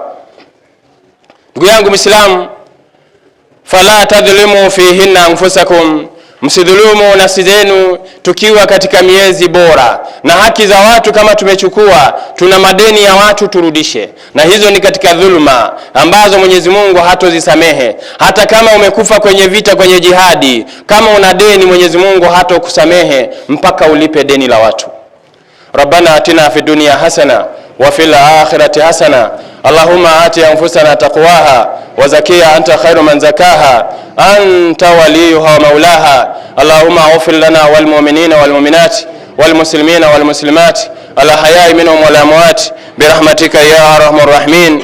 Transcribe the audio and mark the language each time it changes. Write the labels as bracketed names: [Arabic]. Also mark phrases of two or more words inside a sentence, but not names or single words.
[Swahili] Ndugu yangu Muislamu, [Arabic] فلا تظلموا فيهن أنفسكم, [Swahili] msidhulumu nafsi zenu tukiwa katika miezi bora. Na haki za watu kama tumechukua, tuna madeni ya watu turudishe, na hizo ni katika dhuluma ambazo Mwenyezi Mungu hatozisamehe. Hata kama umekufa kwenye vita, kwenye jihadi, kama una deni Mwenyezi Mungu hatokusamehe mpaka ulipe deni la watu. [Arabic] ربنا آتنا في الدنيا حسنة وفي الآخرة حسنة، اللهم آت أنفسنا تقواها وزكها أنت خير من زكاها أنت وليها ومولاها. اللهم اغفر لنا وللمؤمنين والمؤمنات والمسلمين والمسلمات الأحياء منهم والأموات برحمتك يا أرحم الراحمين.